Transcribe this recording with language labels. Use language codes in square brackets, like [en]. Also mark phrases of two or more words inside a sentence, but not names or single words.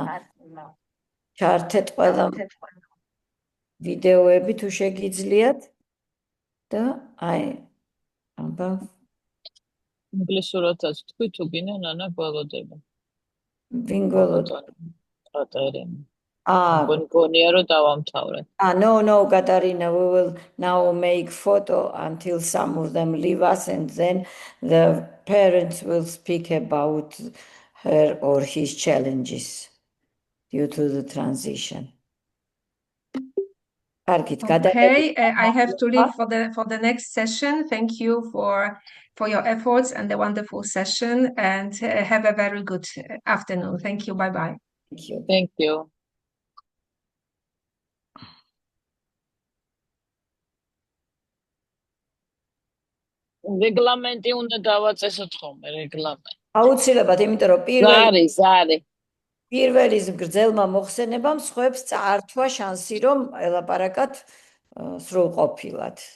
[ka] ჩართეთ ყველა ვიდეოები თუ შეგიძლიათ და აი აბა ინგლისურადაც თქვი თუ გინდა ნანა გველოდება. ვინ გველოდება? კატერინა. გონია რომ დავამთავრე. [en] No, Katarina, we will now make photo until some of them leave us and then the parents will speak about her or his challenges due to the transition. Okay, I have to leave for the next session. Thank you for your efforts and the wonderful session, and have a very good afternoon. Thank you. Bye-bye. Thank you. [ka] რეგლამენტი უნდა დავაწესოთ ხოლმე, რეგლამენტი. აუცილებლად, იმიტომ რომ პირველი გრძელმა მოხსენებამ სხვებს წაართვა შანსი, რომ ელაპარაკათ სრულყოფილად.